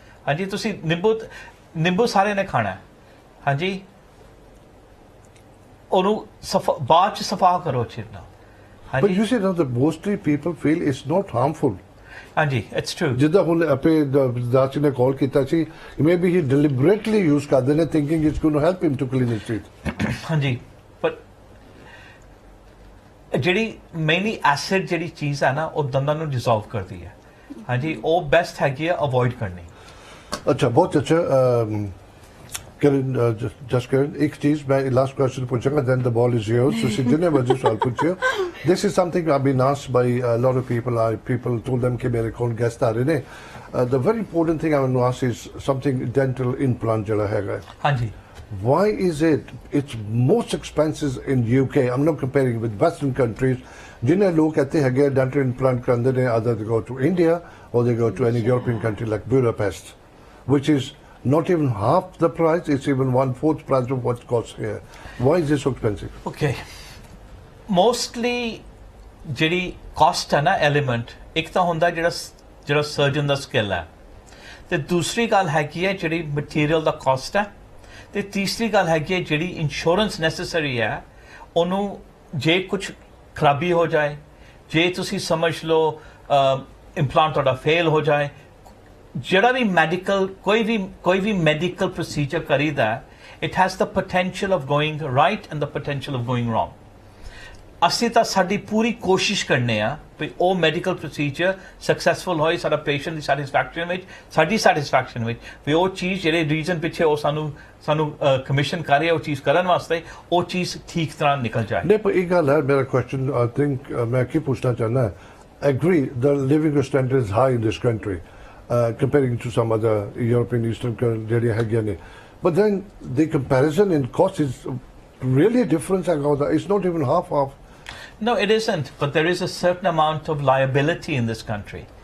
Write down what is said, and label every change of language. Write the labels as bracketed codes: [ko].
[pa] ਹਾਂਜੀ, ਤੁਸੀਂ ਨਿੰਬੂ ਸਾਰਿਆਂ ਨੇ ਖਾਣਾ, ਹਾਂਜੀ, ਉਹਨੂੰ ਬਾਅਦ ਚ ਸਫਾ ਕਰੋ ਅੱਛੀ ਤਰ੍ਹਾਂ। [en] But you see now that mostly people feel it's not harmful. ਹਾਂਜੀ, it's true. [pa] ਜਿੱਦਾਂ ਹੁਣ ਆਪੇ ਦਾਸ ਨੇ ਕਾਲ ਕੀਤਾ ਸੀ, [en] maybe ਹੀ deliberately use [pa] ਕਰਦੇ ਨੇ [en] Thinking it's going to help him to clean his teeth. [pa] ਹਾਂਜੀ, ਪਰ ਜਿਹੜੀ ਮੇਨਲੀ ਐਸਿਡ ਜਿਹੜੀ ਚੀਜ਼ ਹੈ ਨਾ, ਉਹ ਦੰਦਾਂ ਨੂੰ ਡਿਸੋਲਵ ਕਰਦੀ ਹੈ। ਹਾਂਜੀ, ਉਹ ਬੈਸਟ ਹੈਗੀ ਹੈ ਅਵੋਇਡ ਕਰਨੀ। ਅੱਛਾ, ਬਹੁਤ ਅੱਛਾ। [en] Kiran, just Kiran, [hi] एक चीज मैं [en] last question [hi] पूछूंगा, [en] then the ball is yours. [hi] So जितने मर्जी सवाल पूछिए। [en] This is something I've been asked by a lot of people. People told them [hi] कि मेरे कौन guest आ रहे ने. [en] The very important thing I want to ask is something dental implant जड़ा हैगा। [hi] हाँ जी। [en] Why is it's most expensive in UK? I'm not comparing with Western countries. [hi] जिन्हें लोग कहते हैं कि dental implant करने ने [en] either they go to India or they go to any European country like Budapest, which is not even half the price, it's even 1/4 price of what it costs here. Why is this so expensive? [pa] Okay, mostly ਜਿਹੜੀ cost ਹੈ ਨਾ element, ਇੱਕ ਤਾਂ ਹੁੰਦਾ ਜਿਹੜਾ surgeon ਦਾ skill ਹੈ, ਤੇ ਦੂਸਰੀ ਗੱਲ ਹੈਗੀ ਹੈ ਜਿਹੜੀ material ਦਾ cost ਹੈ, ਤੇ ਤੀਸਰੀ ਗੱਲ ਹੈਗੀ ਹੈ ਜਿਹੜੀ insurance necessary ਹੈ। ਉਹਨੂੰ ਜੇ ਕੁਝ ਖਰਾਬੀ ਹੋ ਜਾਏ, ਜੇ ਤੁਸੀਂ ਸਮਝ ਲਓ implant ਤੁਹਾਡਾ fail ਹੋ ਜਾਏ, ਜਿਹੜਾ ਵੀ ਮੈਡੀਕਲ ਕੋਈ ਵੀ ਮੈਡੀਕਲ ਪ੍ਰੋਸੀਜਰ ਕਰੀਦਾ, [en] It has the potential of going right and the potential of going wrong. [pa] ਅਸੀਂ ਤਾਂ ਸਾਡੀ ਪੂਰੀ ਕੋਸ਼ਿਸ਼ ਕਰਨੇ ਆ ਵੀ ਉਹ ਮੈਡੀਕਲ ਪ੍ਰੋਸੀਜਰ ਸਕਸੈਸਫੁਲ ਹੋਏ, ਸਾਡਾ ਪੇਸ਼ੈਂਟ ਦੀ ਸੈਟਿਸਫੈਕਸ਼ਨ ਵਿੱਚ, ਸਾਡੀ ਸੈਟਿਸਫੈਕਸ਼ਨ ਵਿੱਚ, ਵੀ ਉਹ ਚੀਜ਼ ਜਿਹੜੇ ਰੀਜ਼ਨ ਪਿੱਛੇ ਉਹ ਸਾਨੂੰ ਕਮਿਸ਼ਨ ਕਰ ਰਿਹਾ ਉਹ ਚੀਜ਼ ਕਰਨ ਵਾਸਤੇ, ਉਹ ਚੀਜ਼ ਠੀਕ ਤਰ੍ਹਾਂ ਨਿਕਲ ਜਾਏ। ਨਹੀਂ, ਪਰ ਇਹ ਗੱਲ ਹੈ, ਮੇਰਾ ਕੁਐਸਚਨ [en] I think [pa] ਮੈਂ ਕੀ ਪੁੱਛਣਾ ਚਾਹੁੰਦਾ, [en] Agree the living standard is high in this country comparing to some other European Eastern countries. But then the comparison in cost is really different. It's not even half. No, it isn't. But there is a certain amount of liability in this country.